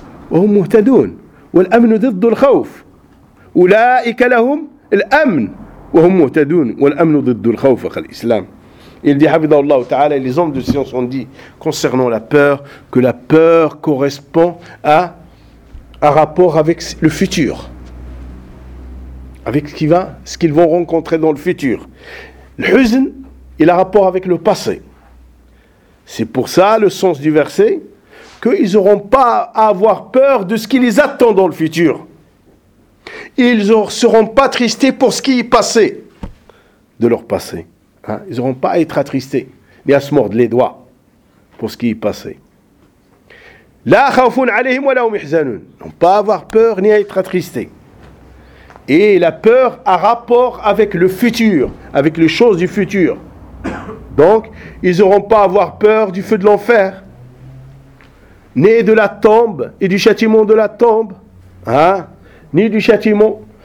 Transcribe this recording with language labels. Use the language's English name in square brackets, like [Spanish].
[French] وهم مهتدون والأمن ضد الخوف أولئك لهم الأمن وهم مهتدون والأمن ضد الخوف فالإسلام Il dit, Habidallah Ta'ala, les hommes de science ont dit concernant la peur, que la peur correspond à un rapport avec le futur, avec ce qu'ils vont rencontrer dans le futur. Le huzn, il a rapport avec le passé. C'est pour ça le sens du verset, qu'ils n'auront pas à avoir peur de ce qui les attend dans le futur. Ils ne seront pas tristés pour ce qui est passé, de leur passé. Hein? Ils n'auront pas à être attristés, ni à se mordre les doigts pour ce qui est passé. [Arabic] لا خوف عليهم ولا هم يحزنون. [French] Non, pas avoir peur ni être attristé. Et la peur a rapport avec le futur, avec les choses du futur. Donc, ils n'auront pas à avoir peur du feu de l'enfer, ni de la tombe et du châtiment de la tombe, hein? Ni du châtiment.